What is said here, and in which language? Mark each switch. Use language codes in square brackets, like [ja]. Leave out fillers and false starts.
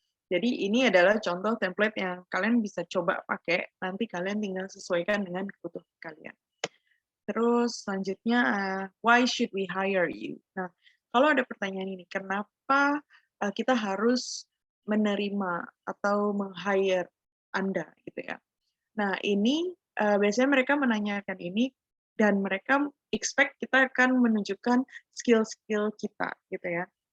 [id] Jadi ini adalah contoh template yang kalian bisa coba pakai, nanti kalian tinggal sesuaikan dengan kebutuhan kalian. Terus selanjutnya, [en] why should we hire you? [id] Nah, kalau ada pertanyaan ini, kenapa kita harus menerima atau meng-hire Anda gitu ya. Nah, ini biasanya mereka menanyakan ini dan mereka expect kita akan menunjukkan skill-skill kita gitu ya.